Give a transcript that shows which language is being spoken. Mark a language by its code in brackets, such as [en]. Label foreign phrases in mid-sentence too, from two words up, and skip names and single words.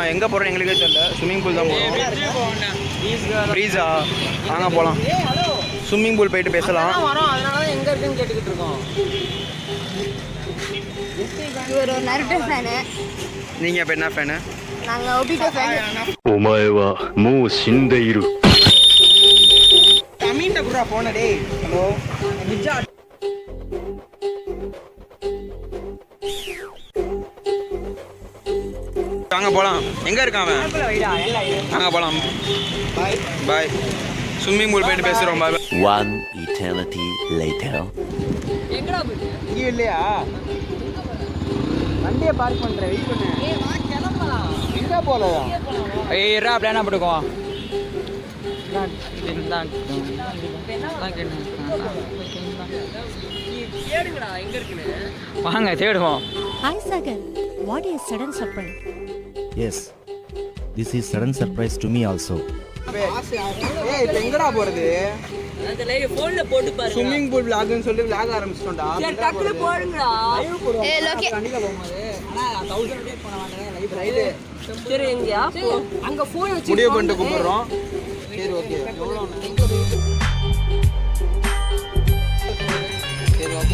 [ta] எங்கே போகிறோம் எங்களுக்கே தெரியல. [en] swimming pool [ta] தான் போகிறோம். ப்ரீஸா? வாங்க போகலாம். [en] swimming pool [ta] போயிட்டு பேசலாம். அதனால எங்கே இருக்குன்னு கேட்டுக்கிட்டு இருக்கோம். இவர் ஒரு நருட்டோ ஃபேனு. நீங்கள் இப்போ என்ன ஃபேனு? நாங்கள் ஒபிட்டோ ஃபேனு. [ja] お前はもう死んでいる [ta] அண்ணீட்ட குடுறா போன டேய். ஹலோ நிஜா. வாங்க போலாம். எங்க இருக்கான் அவன்? வாங்க போலாம். [en] bye bye. swimming pool [ta] போயிட்டு பேசுறோம். பாய். [en] One eternity later. [ta] எங்கடா போயிட்டு இங்க இல்லையா? வண்டியை பார்க் பண்றேன். வெயிட் பண்ணு. ஏய் வா கிளம்பலாம் எங்க போறதா? ஏய் ரா பிளானா போட்டுக்கோ வாங்க தேடுவோம். [en] Hi Sagar, what is sudden surprise? Yes, this is sudden surprise to me also. [ta] ஏய் இப்ப எங்கடா போறது? அதுல போன்ல போட்டு பாருங்க. [en] swimming pool [ta] vlogனு சொல்லி vlog ஆரம்பிச்சிட்டோம்டா. சரி டக்குனு போடுங்கடா. ஏய் லோகே கண்டிப்பா போகும்போது ஆனா 1000 ரூபாய் போன வாங்குறேன் லைவ். சரி எங்கயா அங்க போன் வச்சு முடிவு பண்ணிட்டு கூப்பிடுறோம். சரி ஓகே. எவ்வளவு? சரி ஓகே.